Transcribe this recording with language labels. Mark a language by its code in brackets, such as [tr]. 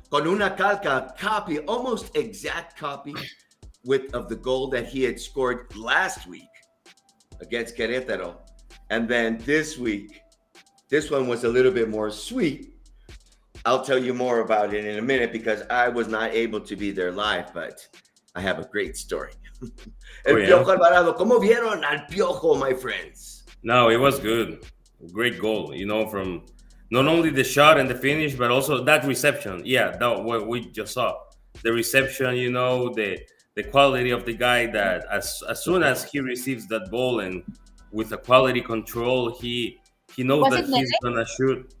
[en] Con una calca copy, almost exact copy of the goal that he had scored last week against Querétaro. And then this week, this one was a little bit more sweet. I'll tell you more about it in a minute because I was not able to be there live, but I have a great story. [es] El Piojo Alvarado. ¿Cómo vieron al Piojo, my friends? [en] No, it was good. Great goal, from not only the shot and the finish, but also that reception. Yeah, that what we just saw. The reception, the quality of the guy that as soon as he receives that ball and with a quality control, he knows that he's gonna shoot.